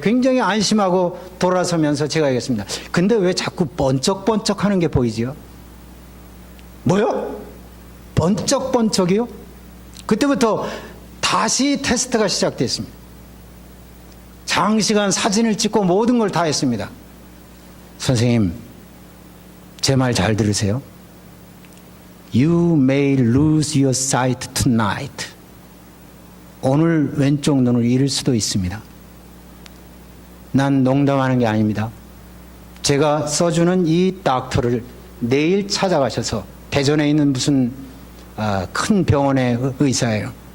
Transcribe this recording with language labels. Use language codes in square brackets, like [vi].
[ko] 굉장히 안심하고 돌아서면서 제가 얘기했습니다. 근데 왜 자꾸 번쩍번쩍 하는 게 보이지요? 뭐요? 번쩍번쩍이요? 그때부터 다시 테스트가 시작됐습니다. 장시간 사진을 찍고 모든 걸 다 했습니다. 선생님, 제 말 잘 들으세요. [en] You may lose your sight tonight. [ko] 오늘 왼쪽 눈을 잃을 수도 있습니다. 난 농담하는 게 아닙니다. 제가 써주는 이 닥터를 내일 찾아가셔서 대전에 있는 무슨 큰 병원의 의사예요.